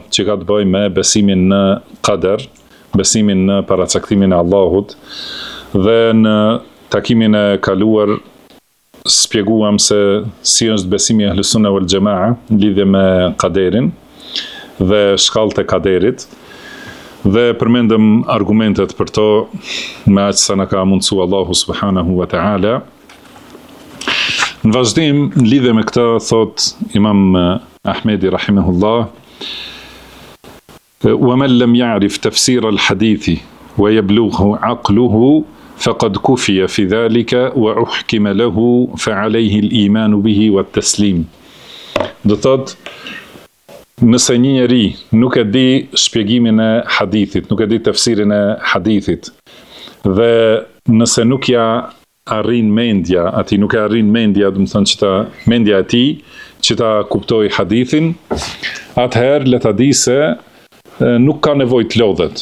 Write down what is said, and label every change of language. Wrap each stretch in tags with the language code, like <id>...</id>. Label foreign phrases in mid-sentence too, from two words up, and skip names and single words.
<sq>që ka të bëjë me besimin në qadar, besimin në paracaktimin e Allahut, dhe në takimin e kaluar spjeguam se si është besimi e</sq> <ar>أهل السنة والجماعة</ar> <sq>në lidhje me qaderin dhe shkallët e qaderit, dhe përmendëm argumentet për to me aq sa na ka mundsu Allahu</sq> <ar>سبحانه وتعالى.</ar> <sq>Në vazhdim, në lidhje me këtë, thot Imam Ahmedi rahimahullah:</sq> <ar>وَمَنْ لَمْ يَعْرِفْ تَفْسِيرَ الْحَدِيثِ وَيَبْلُغْهُ عَقْلُهُ فَقَدْ كُفِيَ فِي ذَلِكَ وَأُحْكِمَ لَهُ فَعَلَيْهِ الْإِيمَانُ بِهِ وَالتَّسْلِيمُ.</ar> <sq>Do thot, nëse një njeri nuk e di shpjegimin e hadithit, nuk e di tafsirin e hadithit, dhe nëse nuk ja arrin mendja, ati nuk e arrin mendja, do të thënë që mendja e tij që ta kuptoj hadithin, atëherë le ta di se nuk ka nevojë të lodhet.</sq>